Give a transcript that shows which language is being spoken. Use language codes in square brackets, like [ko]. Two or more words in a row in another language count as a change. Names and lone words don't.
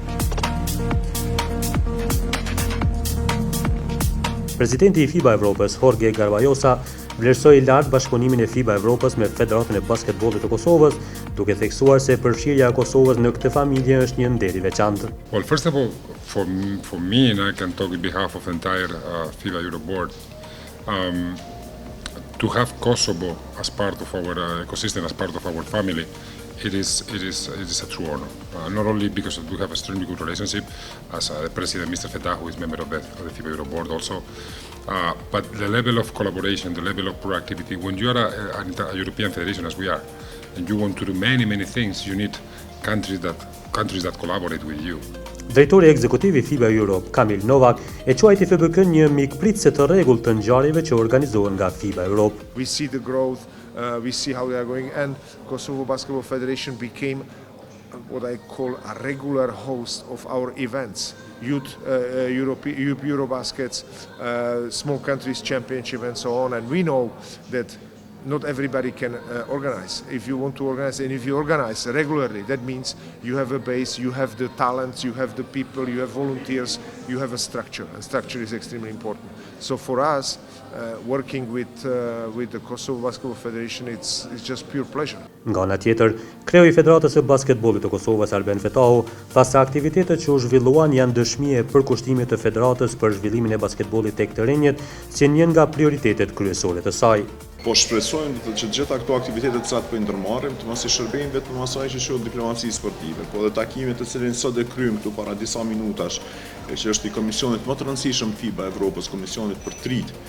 [sq] Presidenti i FIBA Evropës, Jorge Garbajosa, vlerësoi lart bashkëpunimin e FIBA Evropës me Federatën e Basketbollit të Kosovës, duke theksuar se përfshirja e Kosovës në këtë familje është një nder i veçantë. [en] Well, first of all, for me, and I can talk on behalf of the entire FIBA Europe board, to have Kosovo as part of our ecosystem, as part of our family, it is a true honor. Not only because we have a extremely good relationship, as the President, Mr. Feta, who is member of the FIBA Europe board also, but the level of collaboration, the level of proactivity. When you are a European federation, as we are, and you want to do many things, you need countries that collaborate with you. [sq] Drejtori ekzekutiv i FIBA Europe, Kamil Novak, e quajti FBK një mikpritëse të rregullt të ngjarjeve që organizohen nga FIBA Europe. [en] We see the growth, we see how they are going, and Kosovo Basketball Federation became what I call a regular host of our events. Youth Eurobaskets, small countries championship and so on, and we know that not everybody can organize. If you want to organize, and if you organize regularly, that means you have a base, you have the talents, you have the people, you have volunteers, you have a structure, and structure is extremely important. So for us, working with the Kosovo Basketball Federation, it's just pure pleasure. [sq] Nga ana tjetër, kreu i Federatës së Basketbollit të Kosovës, Arben Fetahu, tha se aktivitetet që u zhvilluan janë dëshmi e përkushtimit të Federatës për zhvillimin e basketbollit tek të rinjt, si një nga prioritetet kryesore të saj. Po shpresojmë që gjitha këto aktivitetet që po i ndërmarrim të mos i shërbejnë vetëm asaj që quhet diplomaci sportive, po edhe takimet të cilin sot e kryejm këtu para disa minutash, që është i komisionit më të rëndësishëm FIBA Evropës, komisionit për trit,